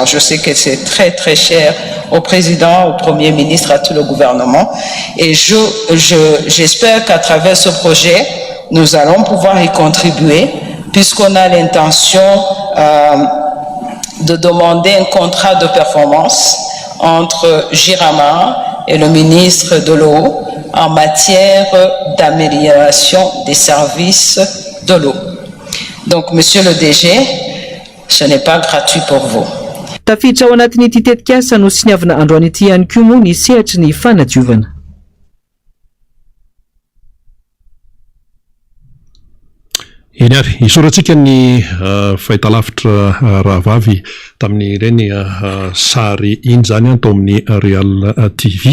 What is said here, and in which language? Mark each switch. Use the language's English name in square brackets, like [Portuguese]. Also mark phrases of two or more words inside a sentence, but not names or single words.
[French] Je sais que c'est très très cher au président, au premier ministre, à tout le gouvernement, et j'espère qu'à travers ce projet, nous allons pouvoir y contribuer, puisqu'on a l'intention de demander un contrat de performance entre Girama et le ministre de l'eau en matière d'amélioration des services de l'eau. Donc, Monsieur le DG, ce n'est pas gratuit pour vous. [Malagasy] Tafiditra ao anatin'ity tetikasa no siniavana androany ity ihany koa moa ny sehatry ny fanadiovana. Eny ary isoratsika ny fahitalavitra rahavavy tamin'ny ireny sary iny zany atao amin'ny Real TV.